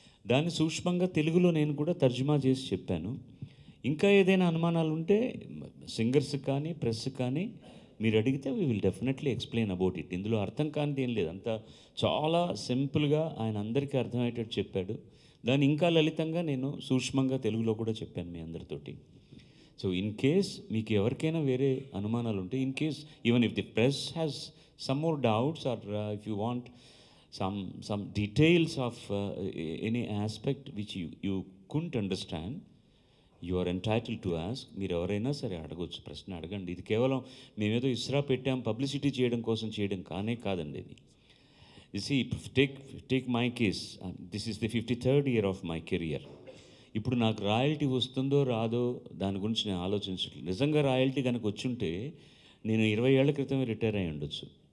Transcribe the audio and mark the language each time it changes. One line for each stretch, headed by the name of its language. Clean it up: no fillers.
Telugu: దాన్ని సూక్ష్మంగా తెలుగులో నేను కూడా తర్జుమా చేసి చెప్పాను. ఇంకా ఏదైనా అనుమానాలు ఉంటే సింగర్స్ కానీ ప్రెస్ కానీ మీరు అడిగితే
English: We will definitely explain about it.
Telugu: ఇందులో అర్థం కానిది ఏం లేదు, అంతా చాలా సింపుల్గా ఆయన అందరికీ అర్థమయ్యేటట్టు చెప్పాడు. దాన్ని ఇంకా లలితంగా నేను సూక్ష్మంగా తెలుగులో కూడా చెప్పాను మీ అందరితోటి.
English: so in case
Telugu: మీకు ఎవరికైనా వేరే అనుమానాలు ఉంటే,
English: In case even if the press has some more doubts, or if you want some details of any aspect which you couldn't understand, you are entitled to ask.
Telugu: మీరు ఎవరైనా సరే అడగొచ్చు, ప్రశ్న అడగండి. ఇది కేవలం మేమేదో ఇస్రా పెట్టాం పబ్లిసిటీ చేయడం కోసం చేయడం కాదండి ఇది.
English: You see, take my case. This is the 53rd year of my career.
Telugu: ఇప్పుడు నాకు రాయల్టీ వస్తుందో రాదో దాని గురించి నేను ఆలోచించట్లేదు. నిజంగా రాయల్టీ కనుక వచ్చుంటే నేను 20 ఏళ్ల క్రితమే రిటైర్ అయ్యి ఉండొచ్చు.